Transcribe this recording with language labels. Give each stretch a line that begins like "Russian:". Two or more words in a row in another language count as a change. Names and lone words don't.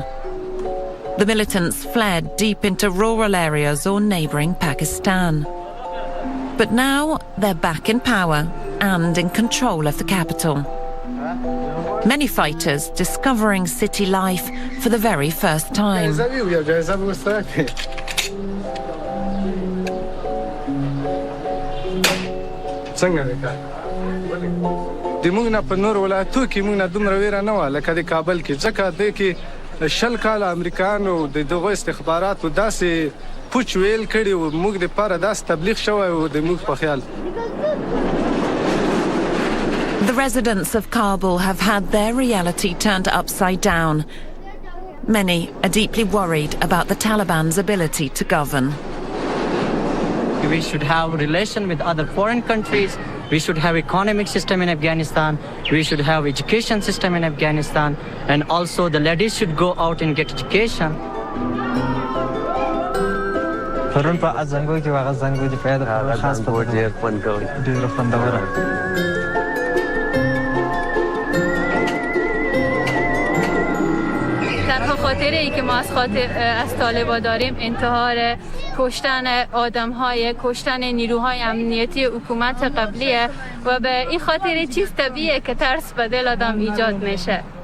English: The militants fled deep into rural areas or neighbouring Pakistan. But now they're back in power and in control of the capital. Many fighters discovering city life for the very first time.
Pashto: څنګه وکړه د موږ نه په نور ولایتو کې موږ نه دومره ویره نه وه لکه د کابل کې ځکه دې کې 10 کاله امریکایانو د دغو استخباراتو داسې پوچ ویل کړي و موږ دپاره داسې تبلیغ شوی و د موږ په خیال.
English: The residents of Kabul have had their reality turned upside down. Many are deeply worried about the Taliban's ability to govern. We should have relation with other foreign countries. We should have economic system in Afghanistan. We should have education system in Afghanistan. And also the ladies should go out and get education.
Persian: خاطره ای که ما از طالبا داریم انتحار کشتن آدم‌های کشتن نیروهای امنیتی حکومت قبلیه و به این خاطر چیز طبیعیه که ترس به دل آدم ایجاد میشه.